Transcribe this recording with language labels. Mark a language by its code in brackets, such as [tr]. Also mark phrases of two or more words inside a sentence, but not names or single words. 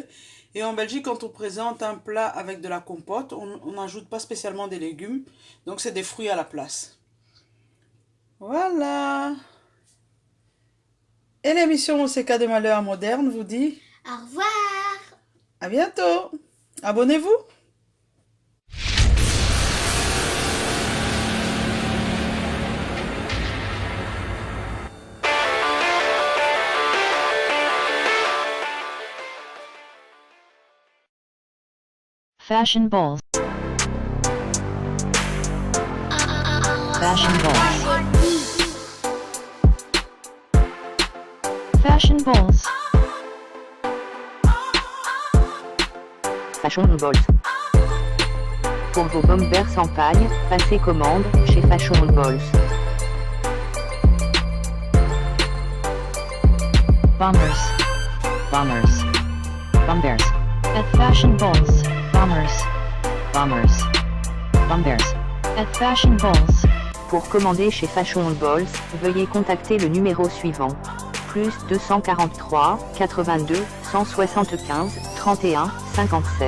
[fr] Et en Belgique, quand on présente un plat avec de la compote, on n'ajoute pas spécialement des légumes. Donc, c'est des fruits à la place. Voilà. Et l'émission OCK des Malheurs Modernes vous dit au revoir. À bientôt. Abonnez-vous. Fashion balls. Fashion balls. Fashion balls. Fashion Balls. Pour vos bombers en paille, passez commande chez Fashion Balls. Bombers. Bombers. Bombers. At Fashion balls. Bombers. Bombers. Bombers. At Fashion balls. Pour commander chez Fashion Balls, veuillez contacter le numéro suivant. Plus 243 82 175 31 57.